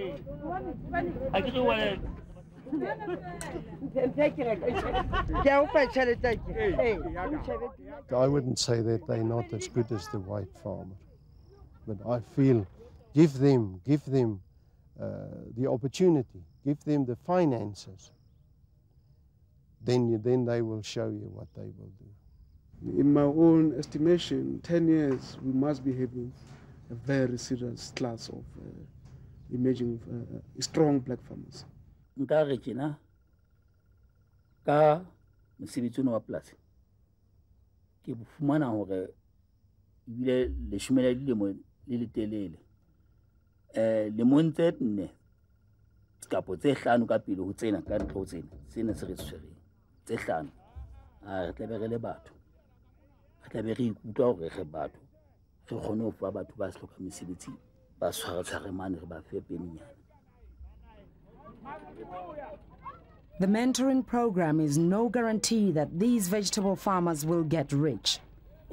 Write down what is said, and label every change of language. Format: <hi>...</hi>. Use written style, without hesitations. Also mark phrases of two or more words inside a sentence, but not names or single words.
<en>I wouldn't say that they're not as good as the white farmer, but I feel give them the opportunity, give them the finances, then they will show you what they will do. In my own estimation, 10 years, we must be having a very serious class of emerging strong black farmers.</en> <st>Nkare tjena ka mosebetsi wa polasi ke bofumana hore ile le shumela dilemo le letelele lemong tse 4 kapo tse 5 ka pele ho tsena ka ntlo tsena se re tshwereng tse 5 re tla be re le batho re tla be re ikutlwa hore re batho re kgone ho fa batho ba se hloka mesebetsi ba tshware mane re ba fe penyana.</st> <en>The mentoring program is no guarantee that these vegetable farmers will get rich.</en>